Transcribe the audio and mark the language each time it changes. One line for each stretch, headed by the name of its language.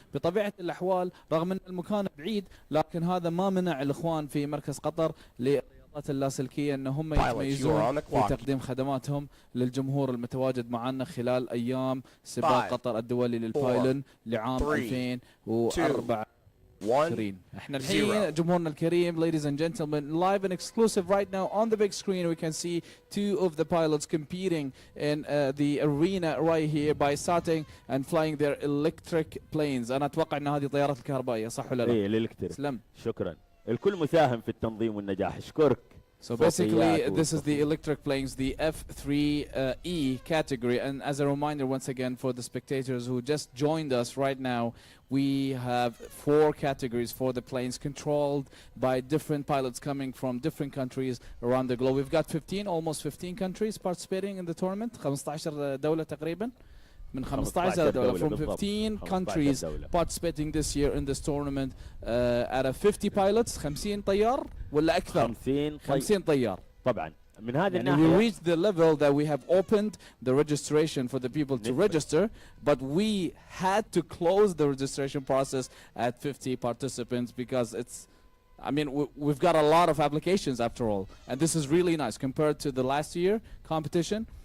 Arabic: بطبيعة الأحوال رغم أن المكان بعيد، لكن هذا ما منع الإخوان في مركز قطر للرياضات اللاسلكية أن هم يتميزون في تقديم خدماتهم للجمهور المتواجد معنا خلال أيام سباق قطر الدولي للبايلون لعام 2004. 1 شيرين. احنا 0. الحين جمهورنا الكريم,
English: ladies and gentlemen, live and exclusive right now on the big screen. We can see two of the pilots competing in the arena right here by starting and flying their electric planes.
Arabic: أنا أتوقع أن هذه طيارات الكهربائية, صح ولا لا؟ ايه الالكتريك. سلام. شكرا. الكل مساهم في التنظيم والنجاح. اشكرك.
English: So basically, this is the electric planes, the F3E category. And as a reminder, once again, for the spectators who just joined us right now, we have 4 categories for the planes controlled by different pilots coming from different countries around the globe. We've got 15, almost 15 countries participating in the tournament.
Arabic: 15 دولة تقريبا. من 15 دولة,
English: from 15 countries participating this year in this tournament. Out of 50 pilots,
Arabic: 50 طيار ولا أكثر؟ 50 طيار. طبعا من هذه
English: And we
Arabic: الناحية
English: reached the level that we have opened the registration for the people to register, but we had to close the registration process at 50 participants because it's, I mean, we've got a lot of applications after all, and this is really nice compared to the last year competition.